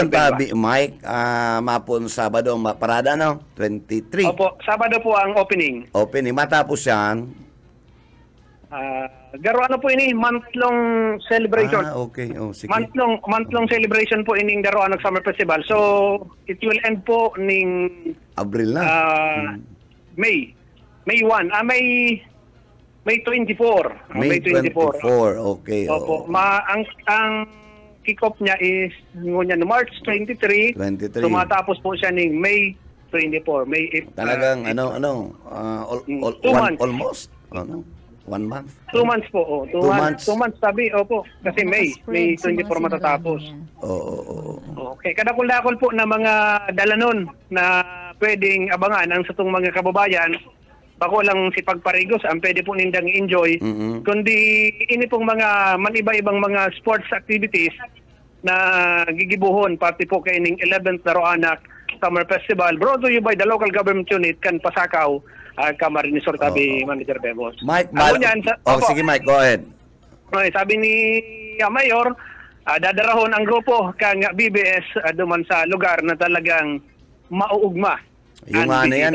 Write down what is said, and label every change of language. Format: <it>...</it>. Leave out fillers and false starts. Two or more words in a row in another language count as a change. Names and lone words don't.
<bik>yung Benba. tabi, Mike, mapon Sabado, parada, no? 23. Opo, Sabado po ang opening. Opening. Matapos yan. Garo po ini month-long celebration. Okay. Oh, sige. Month-long celebration po ining Daroan ng Summer Festival.</bik> <en>So it will end</en> <bik>po ning Abril na. May 1. May 24. May 24. Okay. Opo. oo. Ang kick-off niya is ngunyan March 23. 23. So matapos po siya ning May 24. May Talagang, 2 months. almost. 1 month. 2 months po. 2 2 months. 2 months sabi. Opo. Kasi May 24 matatapos. Oo. Okay, kadakol-dakol po na mga dalanon na pwedeng abangan ang satong mga kababayan. Bako lang si pagparigos ang pwede po nindang enjoy. Kundi ini pong mga maniba-ibang mga sports activities na gigibuhon pati po kay ning 11th Daroanak Summer Festival</bik> <en>brought to you by the local government unit</en> <bik>kan Pasakaw, Camarines Sur tabi Manager Bebos. Mike, Opo. sige Mike,</bik> <en>go ahead.</en> <bik>Okay, sabi ni Mayor, dadarahon ang grupo kang BBS duman sa lugar na talagang mauugma. Yung ang yan</bik>